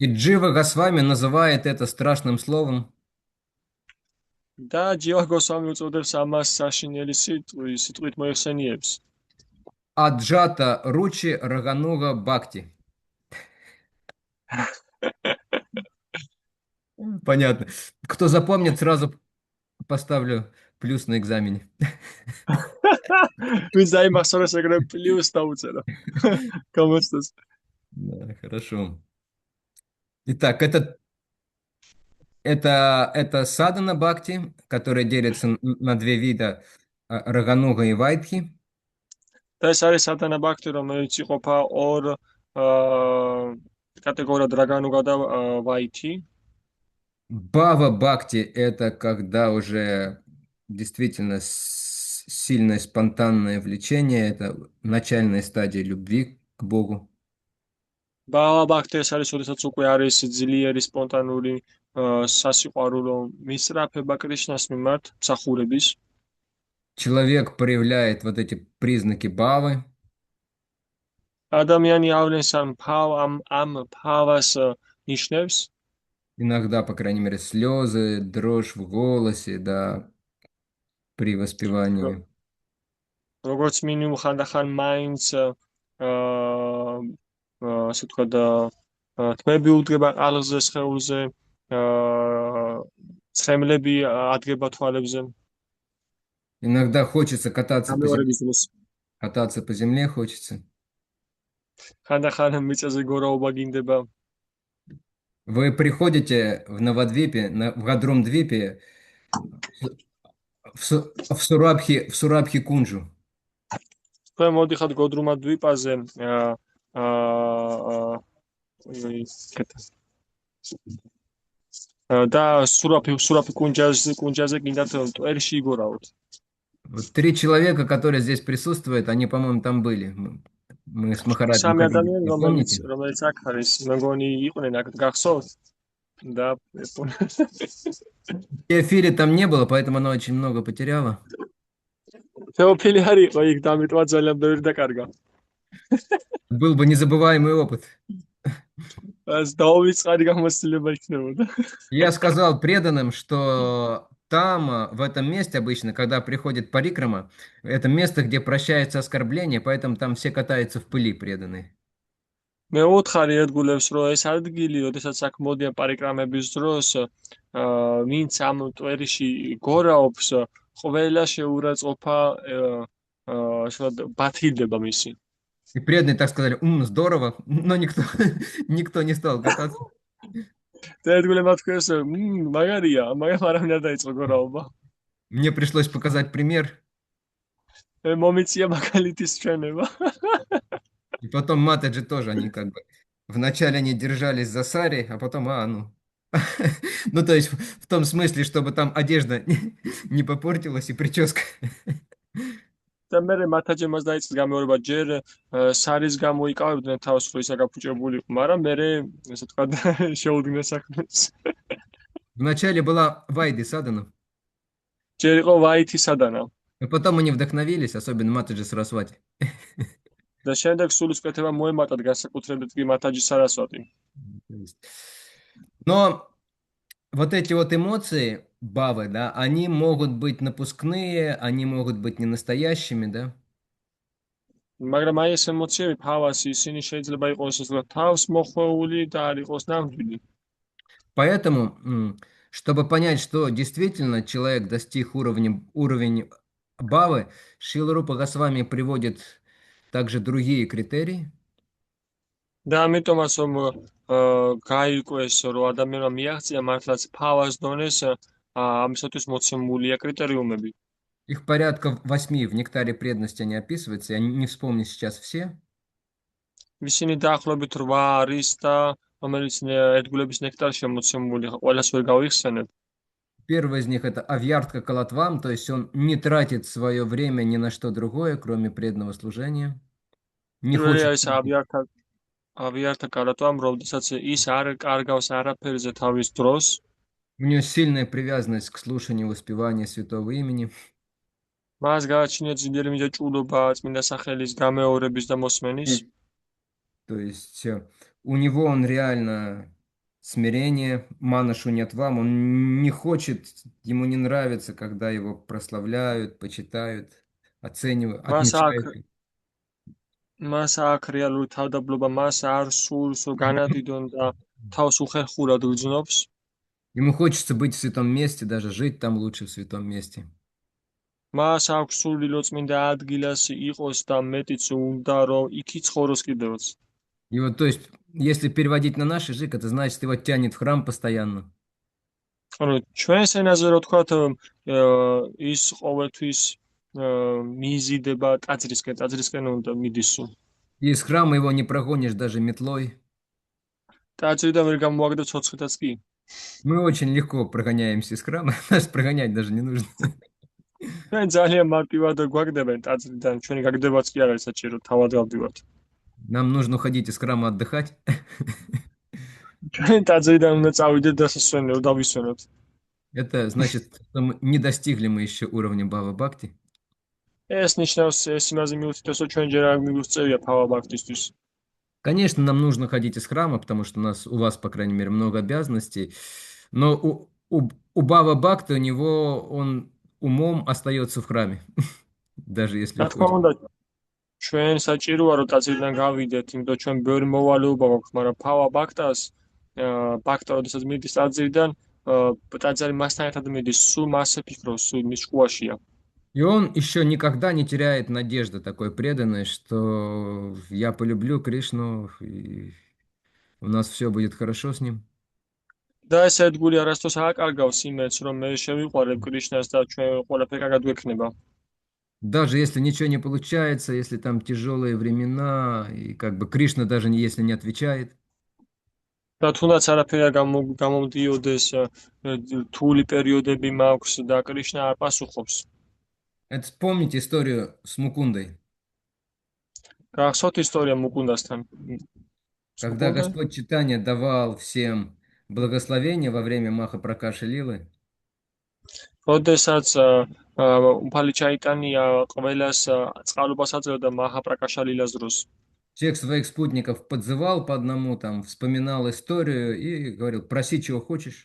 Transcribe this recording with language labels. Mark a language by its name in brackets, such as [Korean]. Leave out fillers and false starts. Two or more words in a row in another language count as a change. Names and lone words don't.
[Russian] И Джива Госвами называет это страшным словом [Georgian] და ჯივა გოსვამი უწოდებს ამას საშინელი სიტყვით მოიხსენიებს. [Russian] Аджата Ручи Рагануга Бхакти. Понятно. Кто запомнит, сразу поставлю плюс на экзамене. [Georgian] ვინც დაიმახსოვრეს ეგრე პლუს დაუწერა. გამოსწოს. [Russian] Да, хорошо. Итак, это садана бхакти, которая делится на две вида Рагануга и Вайдхи. [Georgian] და ეს არის სათანა ბაქთი, რომელიც იყოფა ორ კატეგორიად რაგანუგა და ვაითი. [Russian] Бхава бхакти это когда уже действительно сильное спонтанное влечение, это начальная стадия любви к Богу. [Georgian] ბავა ბაქთი ეს არის, როდესაც უკვე არის ძლიერი სპონტანური სასიყვარულო მისწრაფება კრიშნას მიმართ, მსახურების. [Russian] Человек проявляет вот эти признаки бхавы. [Georgian] ადამიანი ავლენს ამ ფავას ნიშნებს. [Russian] Иногда, по крайней мере, слезы, дрожь в голосе, да, при воспевании. [Georgian] როგორც მინიმუმ ხანდახან მაინც ასე ვთქვათ თმები უდგება ყალზე, სხეულზე, ცხემლები ადგება თვალებზე. [Russian] Иногда хочется кататься по земле. [Georgian] გამეორების დროს [Russian] Кататься по земле хочется. [Georgian] ხანდახან მიწაზე გორაობა გინდება. [Russian] Вы приходите в Навадвипе, в Гадрумдвипе, в Сурабхи Кунджу. [Georgian] თქვენ მოდიხართ გოდრუმა დვიპაზე და სურაფი კუნჯაზე გინდათ ტვერში იგორავთ. [Russian] Вот 3 человека, которые здесь присутствуют, они, по-моему, там были. Мы с Махараджем [Georgian] სამი [Russian] ходили, [Georgian] ადამიანი, [Russian] вы помните? [Georgian] რომელიც აქ არის, მეგონი იყვნენ აქ გახსოვთ და [Russian] Эфире там не было, поэтому она очень много потеряла. [Georgian] თეოფილი არ იყო იქ და ამიტომაც ძალიან ბევრი დაკარგა. [Russian] Был бы незабываемый опыт. [Georgian] ეს დაუვიწყარი გამოცდილება იქნებოდა. [Russian] Я сказал преданным, что там, в этом месте обычно, когда приходит парикрама, это место, где прощаются оскорбления, поэтому там все катаются в пыли преданные. [Georgian] მე უთხარი ერთგულებს, რომ ეს ადგილი, როდესაც აქ მოდიან პარიკრამების დროს, ვინც ამ ტვერიში გორაობს, ყველა შეურაცხყოფა ბათილდება მისი. [Russian] И преданные так сказали, здорово, но никто не стал кататься. [Georgian] და ერთგულებმა თქვეს, მაგარია, მაგრამ არავინ არ დაიწყო გორაობა. [Russian] Мне пришлось показать пример. [Georgian] მომიწია მაგალითის ჩვენება. [Russian] И потом Матаджи тоже, они как бы вначале они держались за сари, а потом, ну то есть в том смысле, чтобы там одежда не попортилась и прическа. [Georgian] და მე მათაჯემას დაიწყეს გამეორება, ჯერ სარის გამოიკავებდნენ თავს, რომ ისა გაფუჭებული იყო, მაგრამ მე ესე თქვა შეუდგნენ საქმეს. [Russian] Вначале была Вайди Садана. [Georgian] ჯერ იყო ვაითი სადანა. [Russian] И потом они вдохновились, особенно Матаджи Сарасвати. [Georgian] და შემდეგ სულისკვეთება მოემატათ განსაკუთრებით კი მათაჯი სარასვატი. [Russian] Но вот эти вот эмоции бавы, да, они могут быть напускные, они могут быть не настоящими, да. [Georgian] მაგრამ აი ეს ემოციები, ფავას, ისინი შეიძლება იყოს თავს მოხვეული და არ იყოს ნამდვილი. [Russian] Поэтому, чтобы понять, что действительно человек достиг уровень бавы, Шрила Рупа Госвами приводит также другие критерии. [Georgian] და ამიტომაც რომ გაიკვეს, რომ ადამიანმა მიაღწია მართლაც ფავას დონეს, ამისათვის მოცემულია კრიტერიუმები. [Russian] Их порядка 8 в нектаре преданности они описываются, я не вспомню сейчас все. [Georgian] ისინი დაახლოებით 8 არის და რომელიც ერთგულების ნექტარში მოცემული, ყველას ვერ გავიხსენებ. [Russian] Первый из них это Авьяртка Калатвам, то есть он не тратит свое время ни на что другое, кроме преданного служения. Не хочет. [Georgian] ავიართა კალატვამ, როდესაც ის არ კარგავს არაფერზე თავის დროს. [Russian] У него сильная привязанность к слушанию воспевания святого имени. [Georgian] მას გააჩნია ძლიერი მიჯაჭვულობა წმინდა სახელის გამეორების და მოსმენის. [Russian] То есть у него он реально смирение, мана шунят вам. Он не хочет, ему не нравится, когда его прославляют, почитают, оценивают, [Georgian] მას აქ [Russian] отмечают. [Georgian] მას აქ რეალური თავდაბლობა, მას არ სურს რომ განადიდონ და თავს უხერხურად გრძნობს. [Russian] Ему хочется быть в святом месте, даже жить там лучше в святом месте. [Georgian] მას აქვს სურვილი რომ წმინდა ადგილას იყოს და მეტიც უნდა რომ იქ იცხოვროს კიდევაც. [Russian] И вот, то есть, если переводить на наш язык, это значит, его тянет в храм постоянно. [Georgian] ანუ ჩვენს ენაზე რო თქვათ ის ყოველთვის მიზიდება ტაძრისკენ უნდა მიდის სულ. [Russian] И из храма его не прогонишь даже метлой. [Georgian] ტაძრიდან ვერ გამოაგდო ცოცხლითაც კი. [Russian] Мы очень легко прогоняемся из храма, нас прогонять даже не нужно. [Georgian] ჩვენ ძალიან მარტივად გვაგდებენ ტაძრიდან, ჩვენი გაგდებაც კი არ არის საჭირო, თავად გავდივართ. [Russian] Нам нужно уходить из храма отдыхать. [Georgian] ჩვენ ტაძრიდან უნდა წავიდეთ და სასვენებო დავისვენოთ. [Russian] Это значит, что не достигли мы еще уровня Бава Бхакти. [Georgian] ეს ნიშნავს ეს იმაზე მიუთითებს, რომ ჩვენ ჯერ არ მიგვწევია ფავა ბაქტისთვის. [Russian] Конечно, нам нужно ходить из храма, потому что у вас, по крайней мере, много обязанностей. Но у Бава Бхакти, он умом остается в храме, даже если [Georgian] რა თქმა [Russian] уходит. [Georgian] უნდა, ჩვენ საჭიროა რომ ტაძრიდან გავიდეთ, იმიტომ ჩვენ ბევრი მოვალეობა გვაქვს, მაგრამ ფავა ბაქტას ბაქტა როდესაც მიდის ტაძრიდან, ტაძარი მასთან ერთად მიდის, სულ მასზე ფიქრობს, სულ მის შუაშია. [Russian] И он еще никогда не теряет надежды такой преданной, что я полюблю Кришну, и у нас все будет хорошо с ним. [Georgian] და ეს ერთგული არასდროს აკარგავს იმედს, რომ მე შევიყვარებ კრიშნას და ჩვენ ყველაფერი კარგად გვექნება. [Russian] Даже если ничего не получается, если там тяжелые времена, и как бы Кришна даже если не отвечает. [Georgian] და თუნდაც არაფერი არ გამომდიოდეს, რთული პერიოდები მაქვს და კრიშნა არ პასუხობს. [Russian] Это вспомните историю с Мукундой. [Georgian] გახსოვთ ისტორია მუკუნდასთან? [Russian] Когда Господь Чайтанья давал всем благословение во время Махапракаши Лилы, [Georgian] როდესაც უფალი ჩაიტანია ყველას წყალობას აძლევდა მაჰაპრაკაშა ლილას დროს. [Russian] всех своих спутников подзывал по одному, там, вспоминал историю и говорил, проси, чего хочешь.